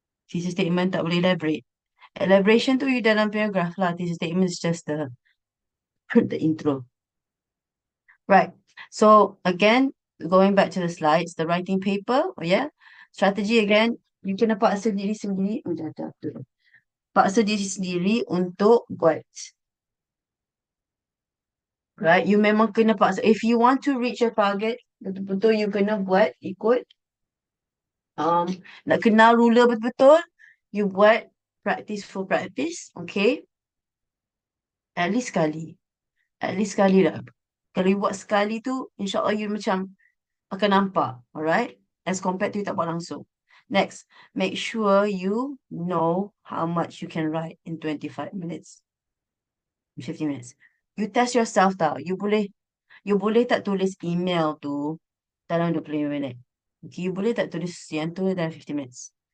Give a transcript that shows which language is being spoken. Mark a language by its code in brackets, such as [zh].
[ms] Thesis statement tak boleh elaborate. Elaboration tu you dalam paragraph lah. [en] Thesis statement is just the intro. Right. So again, going back to the slides, the writing paper, yeah. [ms] Strategy again, you kena paksa diri sendiri. Paksa diri sendiri untuk buat. Right, you memang kena paksa. [en] If you want to reach your target, [ms] betul-betul you kena buat, ikut. Nak kenal ruler betul-betul, you buat practice [en] for practice, [ms] okay? At least sekali. At least sekali lah. Kalau you buat sekali tu, insyaAllah you macam akan nampak, alright? [en] As compared to [ms] you tak buat langsung. [en] Next, make sure you know how much you can write in 25 minutes. 50 minutes. You test yourself tau. [ms] You boleh tak tulis email tu dalam 25 minit. Okay, you boleh tak tulis yang tu dalam 50 minutes.